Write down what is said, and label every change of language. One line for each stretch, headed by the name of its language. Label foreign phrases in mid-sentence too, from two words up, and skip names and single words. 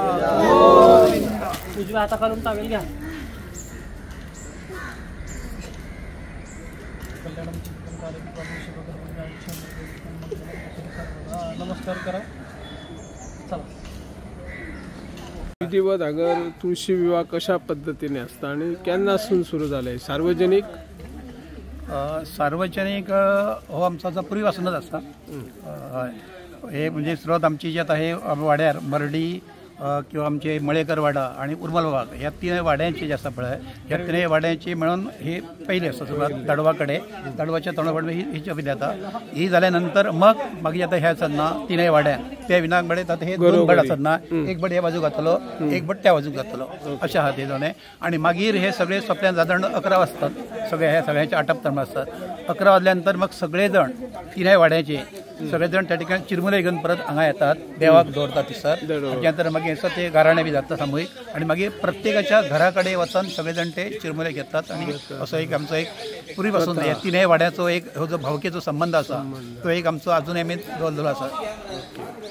Marathi: उजव्या हाताखालून टावेल घ्या नमस्कार करा चला विधिवत अगर तुळशी विवाह कशा पद्धतीने असता आणि केन्नासून सुरू झाले सार्वजनिक सार्वजनिक हो आमचा जो पूर्वीपासूनच असता हे म्हणजे सुरुवात आमची जी आता हे वाड्यार मरडी किंवा आमचे मळेकर वाडा आणि उर्मल वाघ ह्या तीन वाड्यांची जे आसा पळय ह्या तिनय वाड्यांची मिळून हे पहिले असता सुरुवात
Konkani: दडवाकडे दडवाच्या तोंडाकडे ही जी जाता ही झाल्यानंतर मागीर आता ह्या आसात ना तिनय वाड्या त्या विनाकडे आता हे दोन बड आसात ना एक बड ह्या बाजूक घातलो एक बड त्या बाजूक घातलो अशें आहा ते दोनय आणि मागीर हे सगळे सोंपल्यान साधारण 11 वाजतात सगळे ह्या सगळ्यांचे आटप धर्म आसतात 11 वाजल्यानंतर मग सगळे जण तिनय वाड्याचे सगळे जण त्या ठिकाणी चिरमुले घेऊन परत हांगा येतात देवाक दवरतात दिसतात त्यानंतर मागीर ते गाराणे बी जाता सामूहिक आणि मागीर प्रत्येकाच्या घराकडे वचून सगळे जण ते चिरमुले घेतात आणि असो एक आमचो एक पूर्वीपासून ह्या तिनय वाड्याचो एक हो जो भावकेचो संबंध आसा तो एक आमचो अजूनय आमी दवरलेलो आसा.